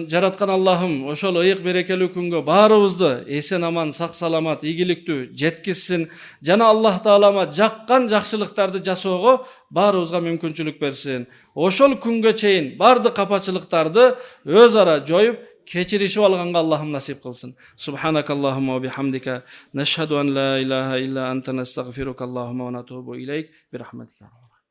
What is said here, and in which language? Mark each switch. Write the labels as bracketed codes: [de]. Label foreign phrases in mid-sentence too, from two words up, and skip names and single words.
[ky] Жараткан Аллахым ошол ыйык берекелүү күнгө баарыбызды эсен аман, сак саламат, ийгиликтүү жеткизсин. Жана Аллах Таалама жаккан жакшылыктарды жасоого баарыбызга мүмкүнчүлүк берсин. Ошол күнгө чейин бардык капачылыктарды өз ара жоюп, кечиришип алганга Аллахым насип кылсын. [ar] سبحانك اللهم وبحمدك، نشهد أن لا إله إلا أنت، نستغفرك اللهم ونتوب إليك، برحمتك.